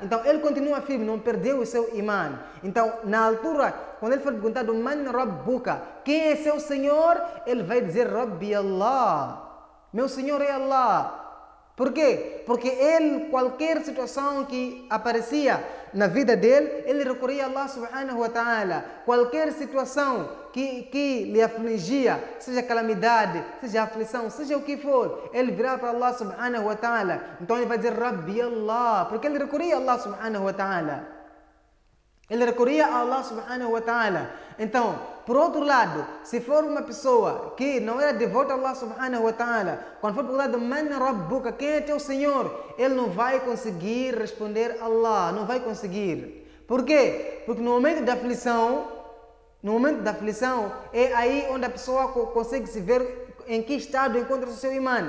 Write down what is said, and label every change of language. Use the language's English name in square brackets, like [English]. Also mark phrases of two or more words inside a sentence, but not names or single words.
[Portuguese] Então ele continua firme, não perdeu o seu imã. Então na altura, quando ele for perguntado [Arabic] من ربك, [Portuguese] quem é seu Senhor? Ele vai dizer [Arabic] ربي الله. [Portuguese] Meu Senhor é Allah. Por quê? Porque ele, qualquer situação que aparecia na vida dele, ele recorria a [Arabic] الله سبحانه وتعالى. [Portuguese] Qualquer situação que lhe afligia, seja calamidade, seja aflição, seja o que for, ele virava para [Arabic] الله سبحانه وتعالى. [Portuguese] Então ele vai dizer [Arabic] ربي الله, [Portuguese] porque ele recorria a [Arabic] الله سبحانه وتعالى. [Portuguese] Ele recorria a [Arabic] الله سبحانه وتعالى. [Portuguese] Então, por outro lado, se for uma pessoa que não era devota a [Arabic] الله سبحانه وتعالى, [Portuguese] quando for perguntado [Arabic] من ربك, [Portuguese] quem é teu Senhor? Ele não vai conseguir responder Allah, não vai conseguir. Por quê? Porque no momento da aflição é aí onde a pessoa consegue se ver em que estado encontra o seu imã.